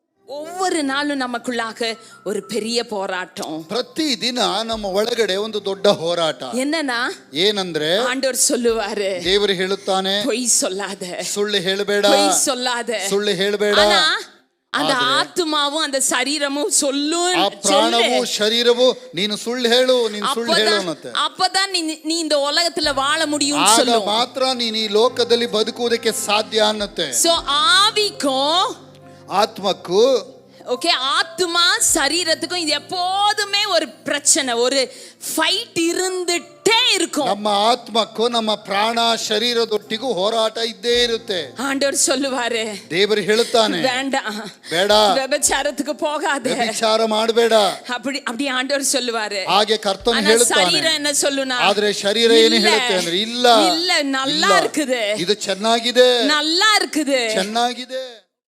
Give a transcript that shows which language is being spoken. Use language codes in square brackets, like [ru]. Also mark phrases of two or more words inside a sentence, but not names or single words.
[ta] ஒவ்வொரு நாளும் நமக்குள்ளாக ஒரு பெரிய போராட்டம். [kn] ಪ್ರತಿ ದಿನ ನಮ್ಮ ಒಳಗಡೆ ಒಂದು ದೊಡ್ಡ ಹೋರಾಟ. [ta] என்னன்னா [kn] ಏನಂದ್ರೆ [ta] ஆண்டவர் சொல்லுவாரு, [kn] ದೇವರು ಹೇಳುತ್ತಾನೆ, [ta] பொய் சொல்லாத, [kn] ಸುಳ್ಳು ಹೇಳಬೇಡ, [ta] பொய் சொல்லாத, [kn] ಸುಳ್ಳು ಹೇಳಬೇಡ. [ta] ஆனா அந்த ஆத்துமாவும் அந்த சரீரமும் சொல்லும், [kn] ಆ ಪ್ರಾಣವು ಶರೀರವು ನೀನು ಸುಳ್ಳು ಹೇಳು, ನೀನು ಸುಳ್ಳು ಹೇಳು ಅನ್ನತ್ತೆ. [ta] அப்பதான் நீ இந்த உலகத்துல வாழ முடியும் [kn] ಆಗ [ta] சொல்லும். [kn] ಮಾತ್ರ ನೀನು ಈ ಲೋಕದಲ್ಲಿ ಬದುಕುವುದಕ್ಕೆ ಸಾಧ್ಯ ಅನ್ನತ್ತೆ. [ta] சோ ஆவிக்கும் [kn] ಆತ್ಮಕ್ಕೂ [ta] ஓகே, ஆத்துமா சரீரத்துக்கும் இது எப்போதுமே ஒரு பிரச்சனை, ஒரு ஃபைட் இருந்துட்டே இருக்கும். [kn] ನಮ್ಮ ಆತ್ಮಕ್ಕೂ ನಮ್ಮ ಪ್ರಾಣ ಶರೀರದೊಟ್ಟಿಗೂ ಹೋರಾಟ ಇದ್ದೇ ಇರುತ್ತೆ. [ta] ஆண்டவர் சொல்லுவாரு, [kn] ದೇವರು ಹೇಳುತ್ತಾನೆ, [ta] வேண்டாம், [kn] ಬೇಡ, [ta] ವ್ಯಭಿಚಾರத்துக்கு போகாத, [kn] ವ್ಯಭಿಚಾರ ಮಾಡಬೇಡ. [ta] அப்படி ஆண்டவர் சொல்லுவாரு. [kn] ಹಾಗೆ ಕರ್ತನು ಹೇಳುತ್ತಾನೆ. [ta] ಶರೀರ என்ன சொல்லுனா, [kn] ಆದ್ರೆ ಶರೀರ ಏನು ಹೇಳುತ್ತೆ ಅಂದ್ರೆ ಇಲ್ಲ, ಇಲ್ಲ, [ta] நல்லா இருக்குது, [kn] ಇದು ಚೆನ್ನಾಗಿದೆ, [ta] நல்லா இருக்குது, [kn] ಚೆನ್ನಾಗಿದೆ.